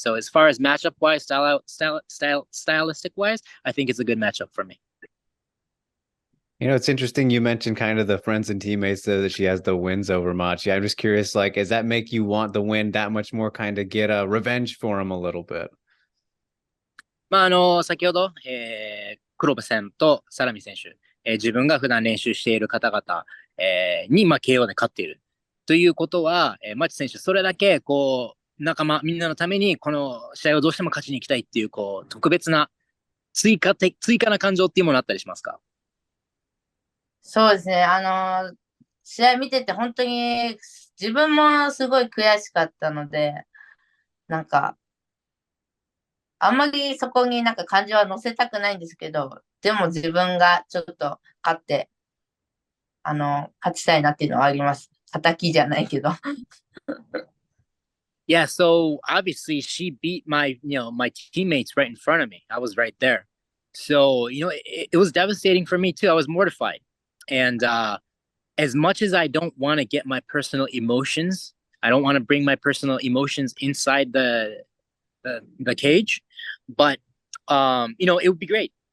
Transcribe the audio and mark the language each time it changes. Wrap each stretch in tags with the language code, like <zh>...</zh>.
<en>So as far as matchup wise, stylistic wise, I think it's a good matchup for me. It's interesting you mentioned kind of the friends and teammates that she has the wins over Machi. I'm just curious, does that make you want the win that much more, kind of get a revenge for him a little bit?</en> <ja>先ほど、黒部さんとサラミ選手、自分が普段練習している方々、に、KO で勝っている。ということは、マチ選手、それだけ、仲間、みんなのために、この試合をどうしても勝ちに行きたいっていう、特別な追加な感情っていうものあったりしますか？そうですね。試合見てて本当に自分もすごい悔しかったので、なんか、あんまりそこになんか感情は乗せたくないんですけど、でも自分がちょっと勝って、勝ちたいなっていうのはあります。敵じゃないけど。</ja> <en>Yeah, so obviously she beat my teammates right in front of me. I was right there. So, it was devastating for me too. I was mortified. And as much as I don't want to get my personal emotions, I don't want to bring my personal emotions inside the cage, but it would be great.</en>